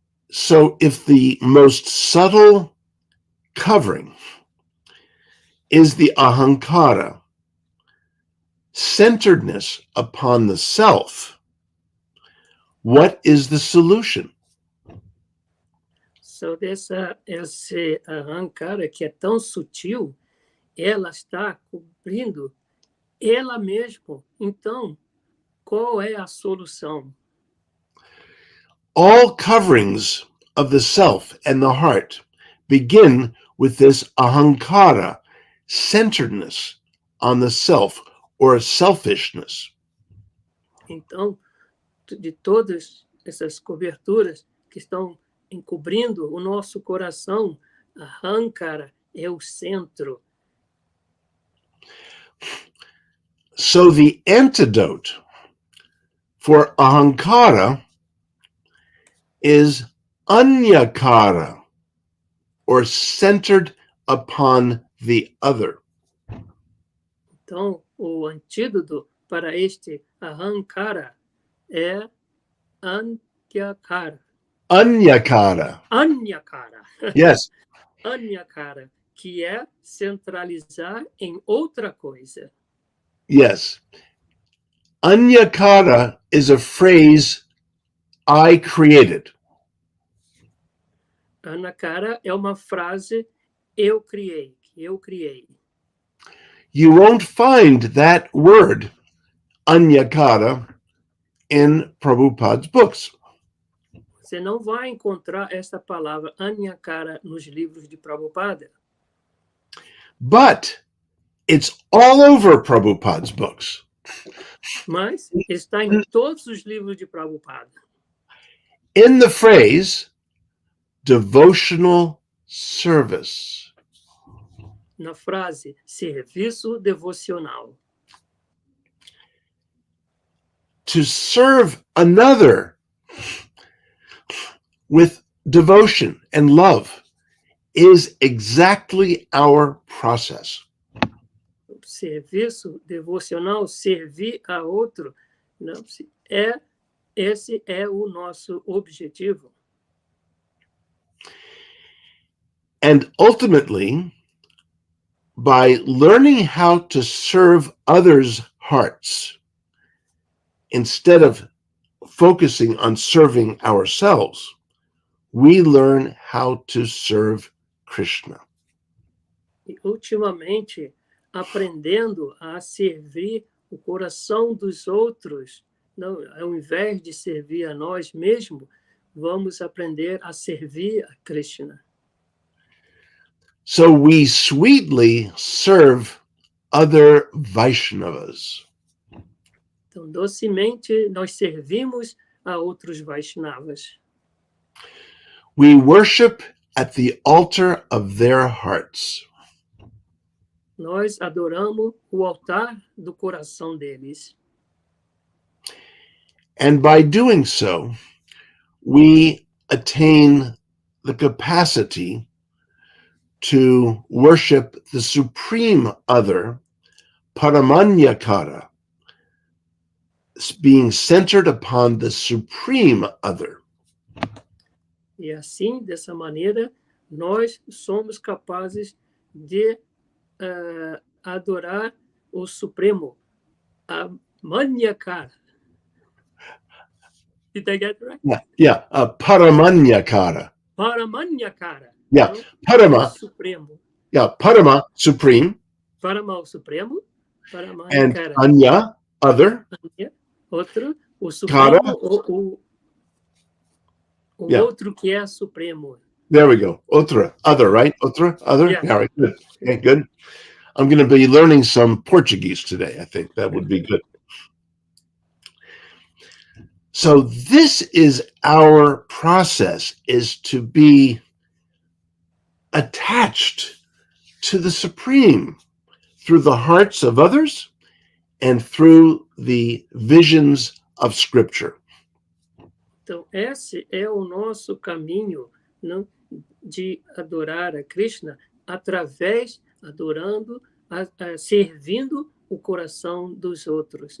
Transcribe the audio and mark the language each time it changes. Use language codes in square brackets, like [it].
[en] So if the most subtle covering is the ahankara, centeredness upon the self, what is the solution? [pt] So esse ahankara que é tão sutil, ela está cobrindo ela mesma. Então, qual é a solução? [en] All coverings of the self and the heart begin with this ahankara, centeredness on the self or selfishness. [pt] Então, de todas essas coberturas que estão encobrindo o nosso coração, ahankara é o centro. [en] So the antidote for ahankara is anyakara, or centered upon the other. [pt] Então, o antídoto para este ahankara é anyakara. Anyakara. [en] Anyakara. Yes. [pt] Anyakara, que é centralizar em outra coisa. [en] Yes. Anyakara is a phrase I created. [pt] Anakara é uma frase eu criei, que eu criei. [en] You won't find that word, anyakara, in Prabhupada's books. [pt] Você não vai encontrar esta palavra anyakara nos livros de Prabhupada. [en] But it's all over Prabhupada's books. [pt] Mas está em todos os livros de Prabhupada. [en] In the phrase, devotional service. [pt] Na frase serviço devocional. [en] To serve another with devotion and love is exactly our process. [pt] Serviço devocional, servir a outro, não, esse é o nosso objetivo. [en] And ultimately, by learning how to serve others' hearts, instead of focusing on serving ourselves, we learn how to serve Krishna. [pt] E, ultimamente, aprendendo a servir o coração dos outros, não, ao invés de servir a nós mesmos, vamos aprender a servir a Krishna. [en] So we sweetly serve other Vaishnavas. [pt] Então, docemente, nós servimos a outros Vaishnavas. [en] We worship at the altar of their hearts. [pt] Nós adoramos o altar do coração deles. [en] And by doing so, we attain the capacity to worship the supreme other, Paramanyakara, being centered upon the supreme other. [pt] E assim, dessa maneira, nós somos capazes de adorar o Supremo, a Manyakara. [en] Did I get it right? Yeah, Paramanyakara. Paramanyakara. Yeah, [pt] Então, Parama. Supremo. [en] Yeah, Parama, supreme. [pt] Parama, o Supremo. [en] And Paramanyakara. Anya, other. [pt] Anya, outro. O Supremo, [en] Kara. [pt] o [en] Yeah. [pt] outro que é Supremo. [en] There we go. Otra, other, right? Otra, other? Yeah. Yeah, right, good. Okay, good. I'm going to be learning some Portuguese today. I think that would be good. So this is our process, is to be attached to the Supreme through the hearts of others and through the visions of Scripture. [pt] Então, esse é o nosso caminho, não, de adorar a Krishna através, adorando, servindo o coração dos outros.